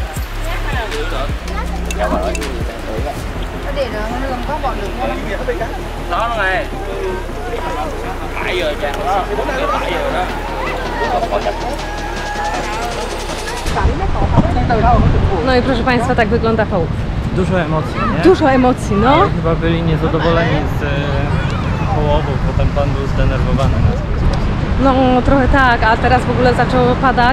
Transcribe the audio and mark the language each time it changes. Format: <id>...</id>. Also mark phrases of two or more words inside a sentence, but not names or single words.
<vi>Để nó có bỏ được không? Đó nó này. 7 giờ cha. 7 giờ đó.</vi> <pl>No i proszę Państwa, tak wygląda połów. Dużo emocji, nie? Dużo emocji, no. Ale chyba byli niezadowoleni z połowów, bo ten pan był zdenerwowany na swój sposób. No trochę tak, a teraz w ogóle zaczęło padać.</pl>